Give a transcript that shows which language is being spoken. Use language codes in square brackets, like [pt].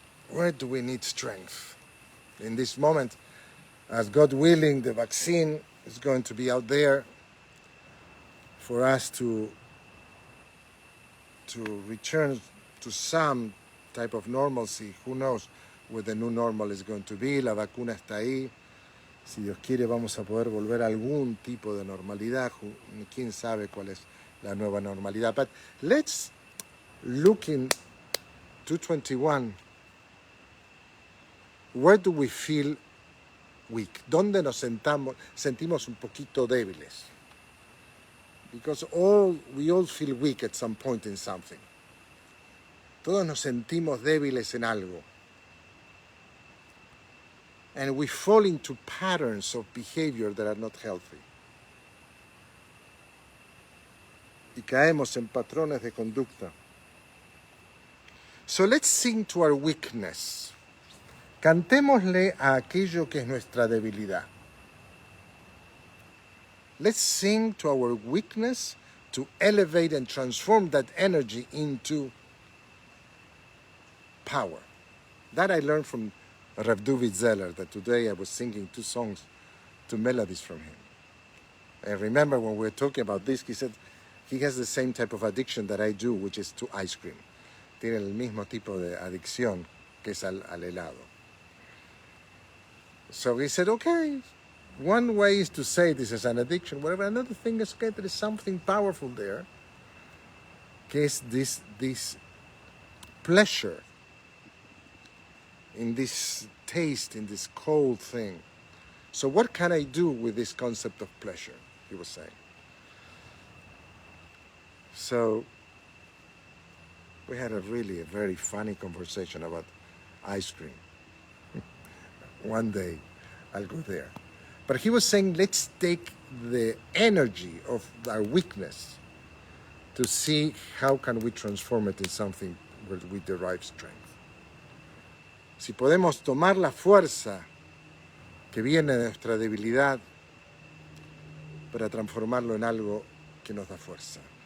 [en] Where do we need strength? In this moment, as God willing, the vaccine is going to be out there for us to return to some type of normalcy. Who knows what the new normal is going to be? [es] La vacuna está ahí. Si Dios quiere, vamos a poder volver a algún tipo de normalidad. Quién sabe cuál es la nueva normalidad. [en] But let's look in 221. Where do we feel weak? [es] ¿Dónde nos sentimos un poquito débiles? [en] Because we all feel weak at some point in something. [es] Todos nos sentimos débiles en algo. [en] And we fall into patterns of behavior that are not healthy. [es] Y caemos en patrones de conducta. [en] So let's sing to our weakness. [es] Cantémosle a aquello que es nuestra debilidad. [en] Let's sing to our weakness to elevate and transform that energy into power. That I learned from Rav David Zeller, that today I was singing 2 songs, 2 melodies from him. And remember when we were talking about this, he said he has the same type of addiction that I do, which is to ice cream. [es] Tiene el mismo tipo de adicción que es al helado. [en] So he said, okay, one way is to say this is an addiction, whatever. Another thing is, okay, there is something powerful there, [es] que es [en] this pleasure in this taste, in this cold thing. So what can I do with this concept of pleasure, he was saying. So we had a very funny conversation about ice cream. One day I'll go there. But he was saying, let's take the energy of our weakness to see how can we transform it in something where we derive strength. [es] Si podemos tomar la fuerza que viene de nuestra debilidad para transformarlo en algo que nos da fuerza.